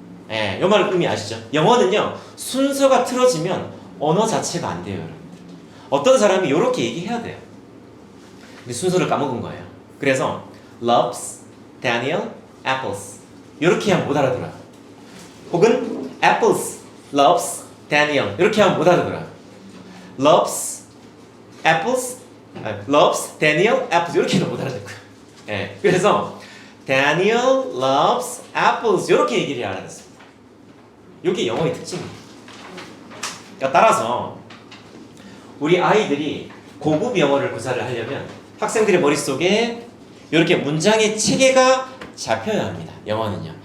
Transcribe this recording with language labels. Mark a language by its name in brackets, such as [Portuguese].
[Korean] 예, 요 말 의미 아시죠? 영어는요, 순서가 틀어지면 언어 자체가 안 돼요, 여러분들. 어떤 사람이 요렇게 얘기해야 돼요. 근데 순서를 까먹은 거예요. 그래서 [English] loves, Daniel, apples [Korean] 요렇게 하면 못 알아들어요. 혹은 [English] apples, loves, Daniel [Korean] 이렇게 하면 못 알아들어요. [English] loves, apples, loves, Daniel, apples [Korean] 이렇게 해도 못 알아듣고요. 예, 그래서 [English] Daniel loves apples [Korean] 이렇게 얘기를 해야 알아듣습니다. 이게 영어의 특징입니다. 그러니까 따라서 우리 아이들이 고급 영어를 구사를 하려면 학생들의 머릿속에 이렇게 문장의 체계가 잡혀야 합니다. 영어는요.